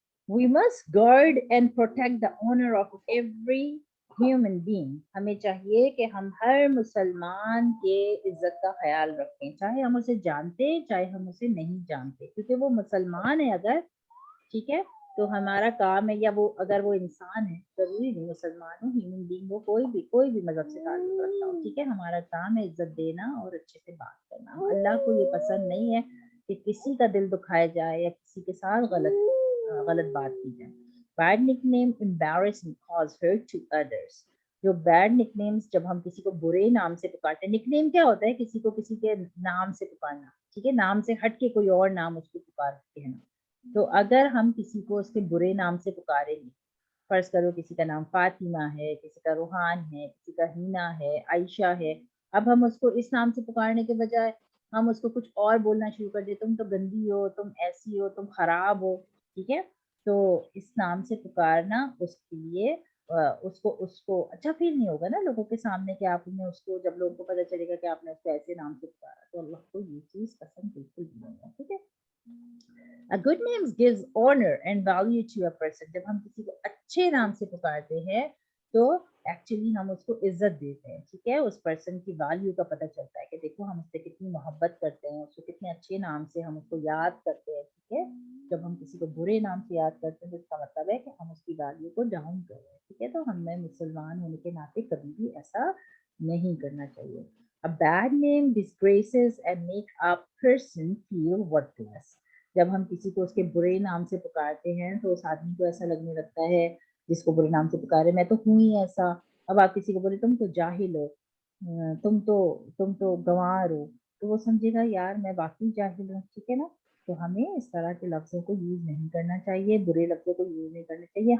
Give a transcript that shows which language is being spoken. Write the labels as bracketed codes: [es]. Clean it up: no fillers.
[en] We must guard and protect the honor of every human being. [hi] हमें चाहिए कि हम हर मुसलमान के इज्जत का ख्याल रखें, चाहे हम उसे जानते चाहे हम उसे नहीं जानते, क्योंकि वो मुसलमान है अगर, ठीक है, तो हमारा काम है, या वो अगर वो इंसान है, जरूरी नहीं मुसलमान हो, [en] human being [hi] हो, कोई भी मजहब से ताल्लुक रखता हो, ठीक है, हमारा काम है इज्जत देना और अच्छे से बात करना. अल्लाह को ये पसंद नहीं है कि किसी का दिल दुखाया जाए या किसी के साथ गलत बात की जाए. [en] Bad nickname embarrass and cause hurt to others. [hi] जो बैड निकनेम्स, जब हम किसी को बुरे नाम से पुकारते हैं, निकनेम क्या होता है, किसी को किसी के नाम से पुकारना, ठीक है, नाम से हट के कोई और नाम उसको पुकार कहना. तो अगर हम किसी को उसके बुरे नाम से पुकारेंगे, फर्ज करो किसी का नाम फातिमा है, किसी का रूहान है, किसी का हीना है, आयशा है, अब हम उसको इस नाम से पुकारने के बजाय हम उसको कुछ और बोलना शुरू कर दे, तुम तो गंदी हो, तुम ऐसी हो, तुम खराब हो, ठीक है, तो इस नाम से पुकारना उसके लिए उसको उसको अच्छा फील नहीं होगा ना लोगों के सामने कि आपने उसको, जब लोगों को पता चलेगा कि आपने उसको ऐसे नाम से पुकारा, तो अल्लाह को ये चीज पसंद बिल्कुल नहीं है, ठीक है. [en] A good name gives honor and value to a person. [hi] जब हम किसी को अच्छे नाम से पुकारते हैं तो एक्चुअली हम उसको इज्जत देते हैं, ठीक है, उस पर्सन की वैल्यू का पता चलता है कि देखो हम उससे कितनी मोहब्बत करते हैं, उसको कितने अच्छे नाम से हम उसको याद करते हैं, ठीक है. जब हम किसी को बुरे नाम से याद करते हैं तो इसका मतलब है कि हम उसकी वैल्यू को डाउन कर रहे हैं, ठीक है. तो हमें मुसलमान होने के नाते कभी भी ऐसा नहीं करना चाहिए. [en] A bad name disgraces and make a person feel worthless. [hi] जब हम किसी को उसके बुरे नाम से पुकारते हैं तो उस आदमी को ऐसा लगने लगता है, जिसको बुरे नाम से पुकारे, मैं तो हूँ ही ऐसा. अब आप किसी को बोले तुम तो जाहिल हो, तुम तो गंवार हो, तो वो समझेगा यार मैं वाकई जाहिल हूँ, ठीक है ना. तो हमें इस तरह के लफ्जों को यूज नहीं करना चाहिए, बुरे लफ्जों को यूज नहीं करना चाहिए.